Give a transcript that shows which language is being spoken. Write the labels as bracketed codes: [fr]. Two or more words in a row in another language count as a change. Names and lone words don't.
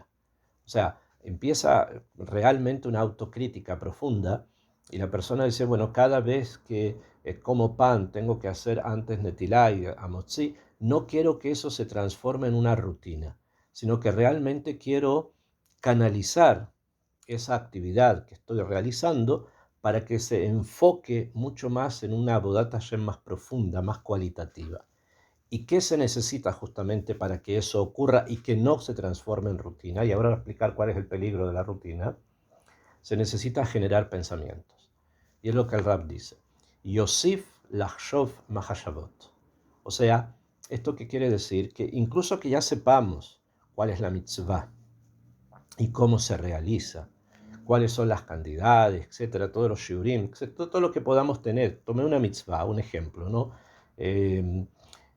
[es] O sea, empieza realmente una autocrítica profunda y la persona dice, bueno, cada vez que como pan tengo que hacer antes netilá y amotzi, no quiero que eso se transforme en una rutina, sino que realmente quiero canalizar esa actividad que estoy realizando para que se enfoque mucho más en una [he] עבודת השם [es] más profunda, más cualitativa. ¿Y qué se necesita justamente para que eso ocurra y que no se transforme en rutina? Y ahora voy a explicar cuál es el peligro de la rutina. Se necesita generar pensamientos. Y es lo que el Rab dice. [he] יוסיף לחשוב מחשבות. [es] O sea, ¿esto qué quiere decir? Que incluso que ya sepamos cuál es la mitzvah y cómo se realiza, cuáles son las cantidades, etcétera, todos los shiurim, todo lo que podamos tener. Tomé una mitzvah, un ejemplo, ¿no?